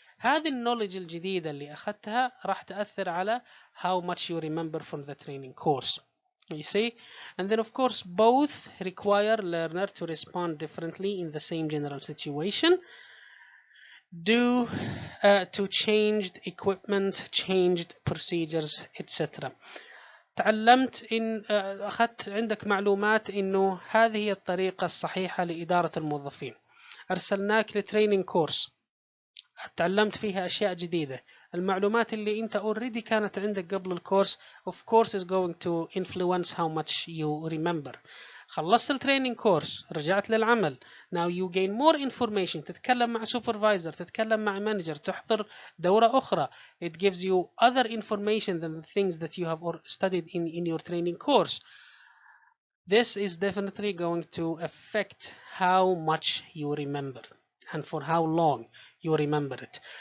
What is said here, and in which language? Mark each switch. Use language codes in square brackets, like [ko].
[ar] هذه النولج الجديدة اللي أخذتها راح تأثر على [en] how much you remember from the training course. You see? And then of course both require learner to respond differently in the same general situation due to changed equipment, changed procedures, etc. [ar] تعلمت إن أخذت عندك معلومات إنه هذه هي الطريقة الصحيحة لإدارة الموظفين. أرسلناك لتريننج كورس، تعلمت فيها أشياء جديدة. المعلومات اللي أنت [en] already [ar] كانت عندك قبل الكورس [en] of course is going to influence how much you remember. [ar] خلصت التريننج كورس، رجعت للعمل. [en] now you gain more information. [ar] تتكلم مع supervisor، تتكلم مع manager، تحضر دورة أخرى. [en] it gives you other information than the things that you have studied in your training course. This is definitely going to affect how much you remember and for how long you remember it.